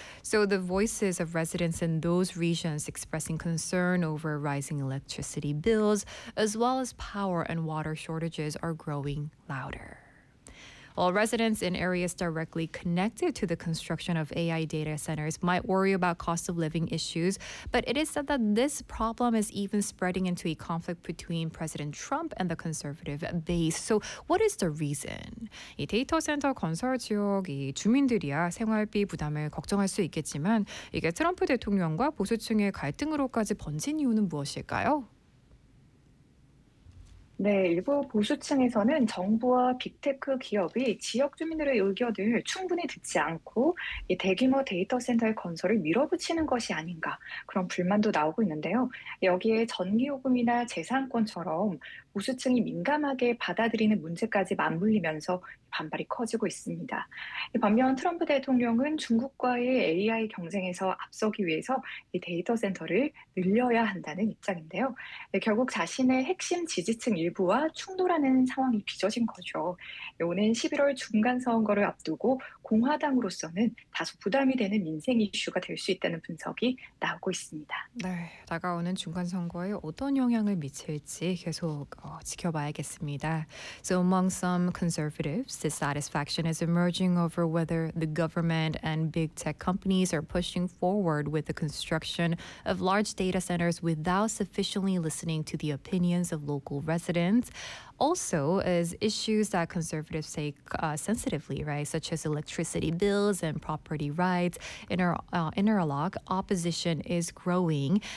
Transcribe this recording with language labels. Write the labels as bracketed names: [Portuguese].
[English] So the voices of residents in those regions expressing concern over rising electricity bills, as well as power and water shortages, are growing louder. While residents in areas directly connected to the construction of AI data centers might worry about cost of living issues, but it is said that this problem is even spreading into a conflict between President Trump and the conservative base. So, what is the reason? [Korean] 이 데이터 센터 건설 지역이 주민들이야 생활비 부담을 걱정할 수 있겠지만, 이게 트럼프 대통령과 보수층의 갈등으로까지 번진 이유는 무엇일까요? 네, 일부 보수층에서는 정부와 빅테크 기업이 지역 주민들의 의견을 충분히 듣지 않고 이 대규모 데이터 센터의 건설을 밀어붙이는 것이 아닌가 그런 불만도 나오고 있는데요. 여기에 전기요금이나 재산권처럼 보수층이 민감하게 받아들이는 문제까지 맞물리면서 반발이 커지고 있습니다. 반면 트럼프 대통령은 중국과의 AI 경쟁에서 앞서기 위해서 이 데이터 센터를 늘려야 한다는 입장인데요. 결국 자신의 핵심 지지층 일부와 충돌하는 상황이 빚어진 거죠. 오는 11월 중간 선거를 앞두고 공화당으로서는 다소 부담이 되는 민생 이슈가 될수 있다는 분석이 나오고 있습니다. 네, 다가오는 중간선거에 어떤 영향을 미칠지 계속 지켜봐야겠습니다. [English] So among some conservatives, dissatisfaction is emerging over whether the government and big tech companies are pushing forward with the construction of large data centers without sufficiently listening to the opinions of local residents. Also, as issues that conservatives say sensitively, right, such as electricity bills and property rights, interlock, opposition is growing.